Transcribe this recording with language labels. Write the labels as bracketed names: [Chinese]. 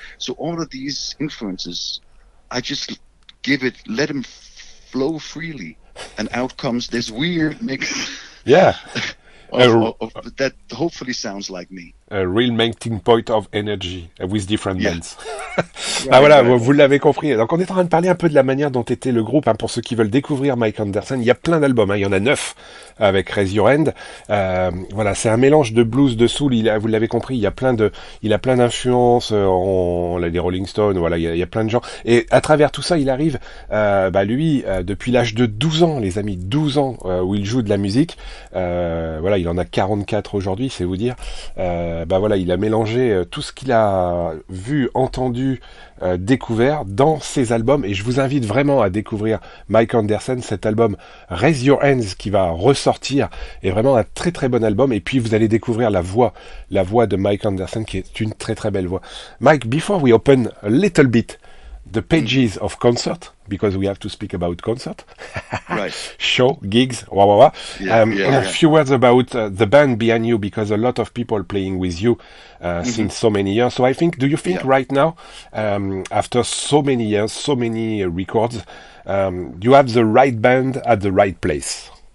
[English] So all of these influences, I just let them flow freely, and out comes this weird mix. Yeah. That hopefully sounds like me. A real melting point of energy with different bands. [French] Voilà, vous l'avez compris. Donc on est en train de parler un peu de la manière dont était le groupe. Pour ceux qui veulent découvrir Mike Andersen, il y a plein d'albums. Il y en a 9 avec Raise Your Hand. Voilà, c'est un mélange de blues, de soul. Vous l'avez compris, il a plein d'influences. On a des Rolling Stones. Voilà, il y a plein de gens. Et à travers tout ça, il arrive, lui, depuis l'âge de 12 ans, les amis, 12 ans, où il joue de la musique. Voilà, il en a 44 aujourd'hui, c'est vous dire. Il a mélangé tout ce qu'il a vu, entendu, découvert dans ses albums, et je vous invite vraiment à découvrir Mike Andersen. Cet album Raise Your Hands qui va ressortir est vraiment un très très bon album, et puis vous allez découvrir la voix de Mike Andersen qui est une très très belle voix. [English] Mike, before we open a little bit the pages of concert, because we have to speak about concert, right? Show, gigs, wah. A few words about the band behind you, because a lot of people playing with you since so many years. So do you think right now, after so many years, so many records, you have the right band at the right place?